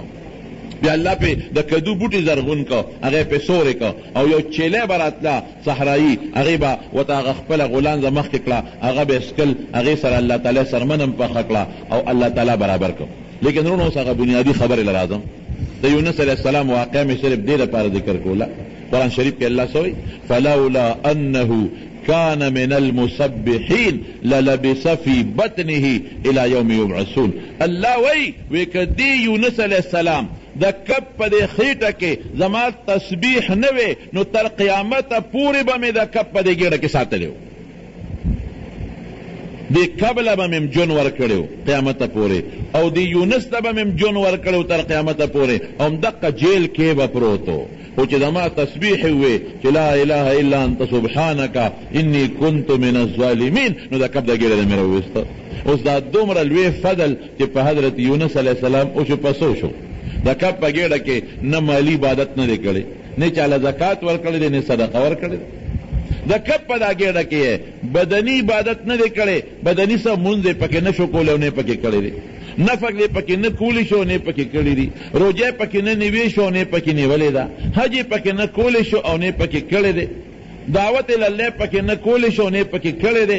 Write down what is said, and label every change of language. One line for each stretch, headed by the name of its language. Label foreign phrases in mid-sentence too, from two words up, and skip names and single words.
Pashto: بیا الله پې د کدو بوټي زرغون که، هغې پې سورې که، او یو چیلی به راتله صحرایي، هغې به ورته هغه خپله غولانځه مخکې کړه، هغه به یې څکل، هغې سره الله تعالی سرمن هم پخه کړه او الله تعالی برابر کړ. لیکن وروڼو اوس هغه بنیادي خبرې له راځم. د یونس
Arabic: علیه السلام
Pashto: واقع مې صرف دې لپاره ذکر کوله. قرآن شریف کې الله څه وایي؟
Arabic: فلولا انه كان من المسبحين للبس في بطنه الى يوم يبعثون.
Pashto: الله وی که دی یونس
Arabic: علیه السلام
Pashto: د کب په دې خېټه کې زما تسبیح نه وی نو تر قیامته پورې به مې د کب په دې ګېډه کې ساتلی و، دې کب له به مې جون ورکړی و قیامته پورې، او د یونس ته به مې جون ورکړی و تر قیامته پورې، او همدقه جیل کې به پروت و. خو چې زما تسبیح وی چې
Arabic: لا اله الا انت سبحانک انی کنت من الظالمین،
Pashto: نو د کب د ګېډه نه مې راوویسته. اوس دا دومره لوی فضل چې په حضرت یونس
Arabic: علیه السلام
Pashto: اوشو پسو شو. د کب په ګېډه کې نه مالی عبادت نه دی کړی، نه چاله زکات ورکړی دی، نه صدقه ورکړی دی. د کب په دا ګېډه کې بدني عبادت نه دی کړی، بدني څه مونځ یې پکې نه شو کولی او نه پکې کړی دی، نفق یې پکې نه کولی شو نه پکې کړی دی، روجه پکې نه نیوی شو نه پکې نیولې ده، حج یې پکې نه کولی شو او نه پکې کړی دی، دعوت الله پکې نه کولی شو نه پکې کړی دی.